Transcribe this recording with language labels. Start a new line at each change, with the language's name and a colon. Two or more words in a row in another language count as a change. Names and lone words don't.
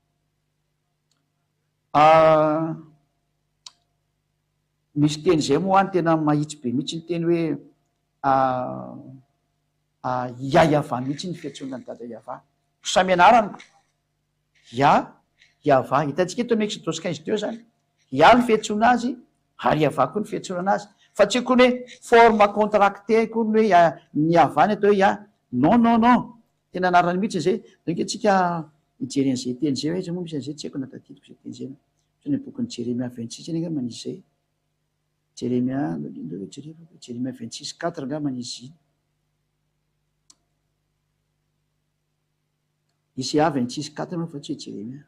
Malagasy: Misy teny zay moa any tena mahitsy be mihitsy ny teny hoe Yahava mihitsy ny fiantsonana dada Iava. Samy anarany Yahava, hitantsika eto amin'ny Exodus 15 teo zany, Yah ny fiantsona azy ary Iava koa ny fiantsonana azy. Fa tsy koa hoe
French: forme contracté
Malagasy: koa ny hoe ny Iava ny atao hoe Yah.
French: Non non non,
Malagasy: tena anarany mihitsy zay. Donc antsika hijery an'izay teny zay hoe moa misy an'izay tsy haiko natatitiko zay teny zay. Ny bokin'ny Jeremia 26 iny angamba manisy zay. Jeremia 26:4 angamba manisy iny. Isia 26:4 moa fa tsy hoe Jeremia.